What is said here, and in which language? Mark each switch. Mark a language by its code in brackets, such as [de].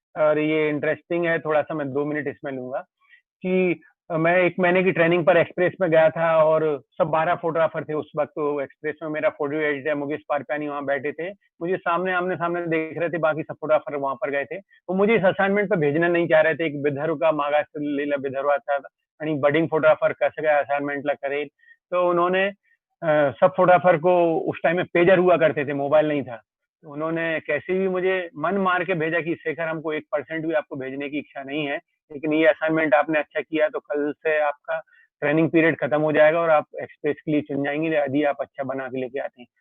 [hi] और ये इंटरेस्टिंग है, थोड़ा सा मैं 2 मिनट इसमें लूंगा कि मैं 1 महीने की ट्रेनिंग पर एक्सप्रेस में गया था और सब 12 फोटोग्राफर थे उस वक्त। तो एक्सप्रेस में मेरा फोटो एडिटर मुकेश पारप्यानी वहाँ बैठे थे, मुझे आमने सामने देख रहे थे। बाकी सब फोटोग्राफर वहां पर गए थे। वो मुझे इस असाइनमेंट पर भेजना नहीं चाह रहे थे। एक विदर्भ का [mr] मागासलेला विदर्भाचा आणि बडिंग फोटोग्राफर कसं काय असाइनमेंटला करेल। [hi] तो उन्होंने सब फोटोग्राफर को, उस टाइम में पेजर हुआ करते थे, मोबाइल नहीं था। तो उन्होंने कैसे भी मुझे मन मार के भेजा कि शेखर हमको 1% भी आपको भेजने की इच्छा नहीं है, लेकिन ये असाइनमेंट आपने अच्छा किया तो कल से आपका ट्रेनिंग पीरियड खत्म हो जाएगा और आप एक्सप्रेस के लिए चुन जाएंगे यदि आप अच्छा बना के लेके आते हैं।